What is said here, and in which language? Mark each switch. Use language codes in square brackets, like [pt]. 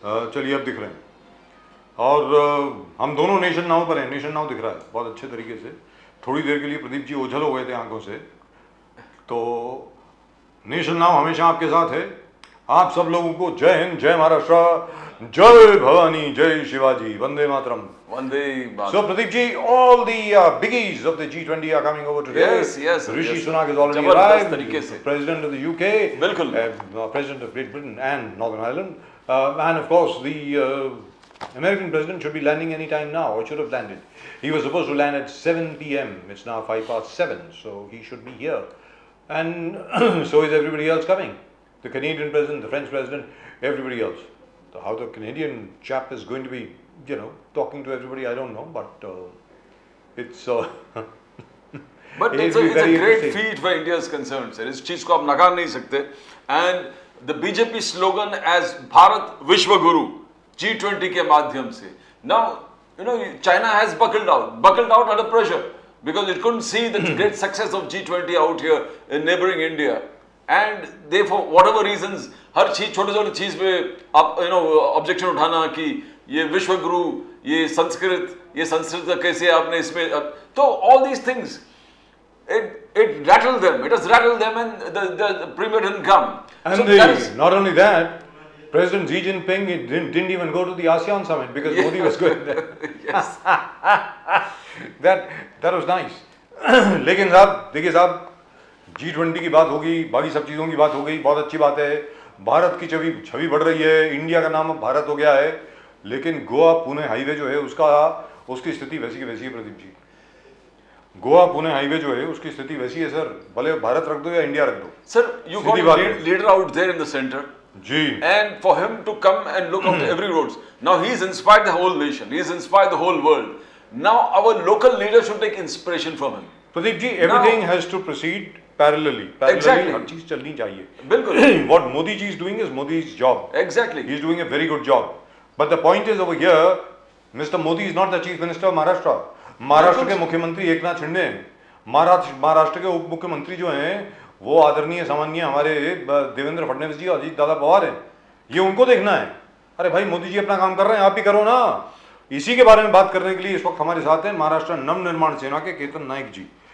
[hi] चलिए अब दिख रहे हैं और हम दोनों नेशन नाउ पर हैं। नेशन नाउ दिख रहा है बहुत अच्छे तरीके से। थोड़ी देर के लिए प्रदीप जी ओझल हो गए थे आंखों से, तो नेशन नाउ हमेशा आपके साथ है। आप सब लोगों को जय हिंद, जय महाराष्ट्र, जय भवानी, जय Shivaji, Vande Mataram. Vande Mataram. [en] So Pradeep ji, all the biggies of the G20 are coming over today. Yes. Rishi Sunak is already [hi] जबरदस्त [en] arrived. [hi] तरीके से। [en] President of the UK, [hi] बिल्कुल। [en] President of Great Britain and Northern Ireland, and of course the American president should be landing any time now, or should have landed. He was supposed to land at 7 p.m. It's now 7:05, so he should be here, and so is everybody else coming. The Canadian president, the French president, everybody else. So how the Canadian chap is going to be, talking to everybody, I don't know, but it's But it's a great feat where India is concerned, sir. [hi] इस चीज को आप नकार नहीं सकते. [en] And the BJP slogan as Bharat Vishwa Guru, [hi] G20 के माध्यम से. [en] Now, China has buckled out under pressure because it couldn't see the great success of G20 out here in neighboring India. And therefore, whatever reasons, [hi] हर चीज छोटे चीज पे आप objection उठाना कि ये विश्व गुरु, ये संस्कृत का कैसे आपने इसमें, तो [en] all these things, it rattled them. It has rattled them, and the premier didn't come. And So not only that, President Xi Jinping didn't even go to the ASEAN summit because Modi was going there. Yes. that was nice. [hi] लेकिन साहब देखिए साहब, G20 की बात होगी, बाकी सब चीज़ों की बात हो गई, बहुत अच्छी बात है। भारत की छवि बढ़ रही है, इंडिया का नाम अब भारत हो गया है, लेकिन गोवा पुणे हाईवे जो है उसकी स्थिति वैसी की वैसी है। प्रदीप जी, गोवा पुणे हाईवे जो है उसकी स्थिति वैसी है सर, भले भारत रख दो या इंडिया रख दो। [en] Sir, you got a leader out there in the center. [hi] Ji. [en] And for him to come and look after every roads. Now he's inspired the whole nation. He's inspired the whole world. Now our local leaders should take inspiration from him. Pradeep ji, everything has to proceed parallelly. Exactly. [hi] हर चीज चलनी चाहिए। बिल्कुल। [en] What Modi ji is doing is Modi's job. Exactly. He is doing a very good job. But the point is over here, Mr. Modi is not the chief minister of Maharashtra. [hi] Maharashtra के मुख्यमंत्री एकनाथ शिंदे हैं। महाराष्ट्र के उप मुख्यमंत्री जो हैं वो आदरणीय सामान्य हमारे देवेंद्र फडणवीस जी और अजीत दादा पवार हैं। ये उनको देखना है। अरे भाई, मोदी जी अपना काम कर रहे हैं, आप भी करो ना। इसी के बारे में बात करने के लिए इस वक्त हमारे साथ हैं महाराष्ट्र नवनिर्माण सेना के केतन नायक जी।